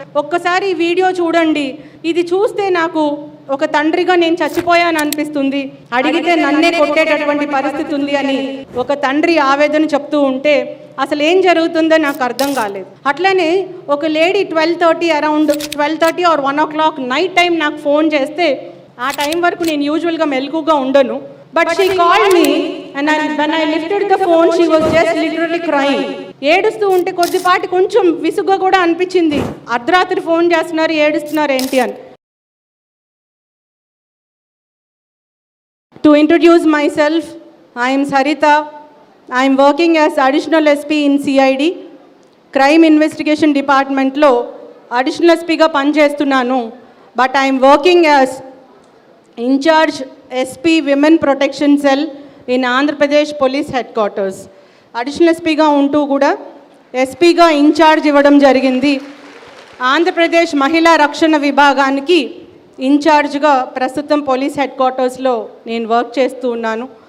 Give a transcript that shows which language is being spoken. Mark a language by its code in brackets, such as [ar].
[te] ఒక్కసారి ఈ వీడియో చూడండి. ఇది చూస్తే నాకు ఒక తండ్రిగా నేను చచ్చిపోయాను అనిపిస్తుంది, అడిగితే నన్నే కొట్టేటటువంటి పరిస్థితి ఉంది అని ఒక తండ్రి ఆవేదన చెప్తూ ఉంటే అసలు ఏం జరుగుతుందో నాకు అర్థం కాలేదు. అట్లనే ఒక lady 12:30 are 1 o'clock night time నాకు ఫోన్ చేస్తే, ఆ టైం వరకు నేను యూజువల్గా మెలకుగా ఉండను. [en] But she called me and when I lifted the phone she was just literally crying. [te] ఏడుస్తూ ఉంటే కొద్దిపాటి కొంచెం విసుగ్గా కూడా అనిపించింది. అర్ధరాత్రి ఫోన్ చేస్తున్నారు, ఏడుస్తున్నారు ఏంటి అని. [en] To introduce myself, I am Sarita. I am working as Additional SP in CID, Crime Investigation Department [te] లో అడిషనల్ ఎస్పీగా పనిచేస్తున్నాను. [en] But I am working as incharge SP women protection cell in Andhra Pradesh police head quarters. [te] Additional ఎస్పీగా ఉంటూ కూడా ఎస్పీగా incharge ఇవ్వడం జరిగింది. ఆంధ్రప్రదేశ్ మహిళా రక్షణ విభాగానికి ఇన్ఛార్జ్గా ప్రస్తుతం పోలీస్ హెడ్ క్వార్టర్స్లో నేను వర్క్ చేస్తూ ఉన్నాను.